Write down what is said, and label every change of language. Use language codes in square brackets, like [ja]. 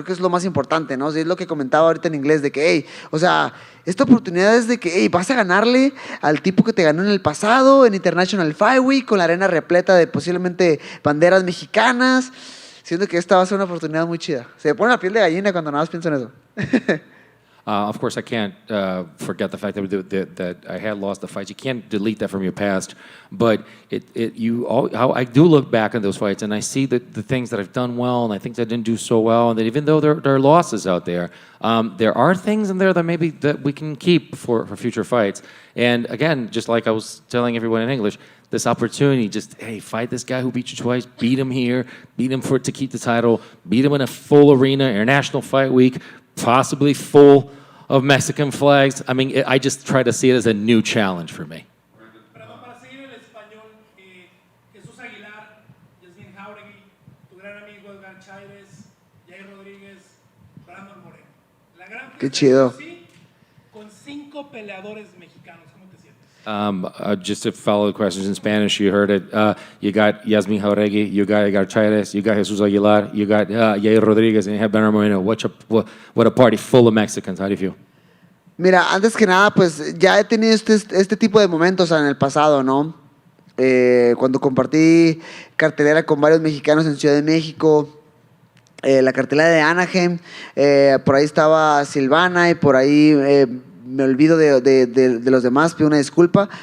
[es] Creo que es lo más importante, ¿no? Es lo que comentaba ahorita en inglés, de que, hey, o sea, esta oportunidad es de que, hey, vas a ganarle al tipo que te ganó en el pasado, en International Fight Week, con la arena repleta de posiblemente banderas mexicanas. Siento que esta va a ser una oportunidad muy chida. Se me pone la piel de gallina cuando nada más pienso en eso. [en] Of course, I can't forget the fact that I had lost the fights. You can't delete that from your past, but I do look back at those fights and I see the things that I've done well and I think that I didn't do so well, and that even though there are losses out there, there are things in there that maybe that we can keep for future fights. And again, just like I was telling everyone in English, this opportunity, just, hey, fight this guy who beat you twice, beat him here, beat him to keep the title, beat him in a full arena, International Fight Week, possibly full of Mexican flags. I mean, I just try to see it as a new challenge for me. [es] Perdón, para seguir el español, Jesús Aguilar, Yasmín Jauregui, tu gran amigo Edgar Chávez, Jair Rodríguez, Brandon Moreno. La gran Qué chido. sí, con 5 peleadores mexicanos. ¿Cómo te sientes? [en] Just to follow the questions in Spanish, you heard it. You got Yasmin Jauregui, you got Edgar Chávez, you got Jesus Aguilar, you got Jair Rodríguez, and you have Brandon Moreno. What a party full of Mexicans. How do you feel? [es] Mira, antes que nada, pues ya he tenido este tipo de momentos en el pasado, ¿no? Cuando compartí cartelera con varios mexicanos en Ciudad de México, la cartelera de Anaheim, por ahí estaba Silvana y por ahí me olvido de los demás, pido una disculpa.